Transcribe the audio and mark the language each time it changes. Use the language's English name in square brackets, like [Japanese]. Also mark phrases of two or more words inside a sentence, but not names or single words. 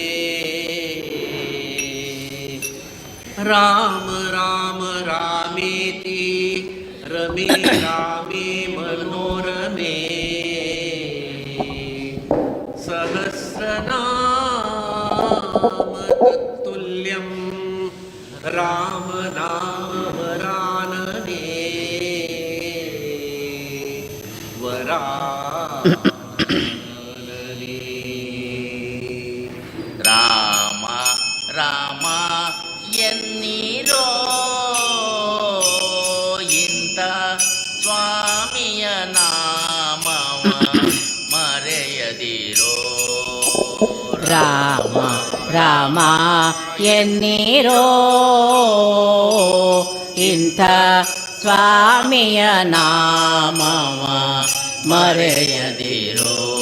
[Sanskrit] राम राम रामेति रमे रामे मनोरमे सहस्रनाम तत्तुल्यं राम नाम वरानने [Kannada] ರಾಮ ರಾಮ ಎನ್ನಿರೋ ಇಂಥ ಸ್ವಾಮಿಯ ನಾಮವ ಮರೆಯದಿರೋ ರಾಮ ರಾಮ ಎನ್ನಿರೋ ಇಂಥ ಸ್ವಾಮಿಯ ನಾಮವ ಮರೆಯದಿರೋ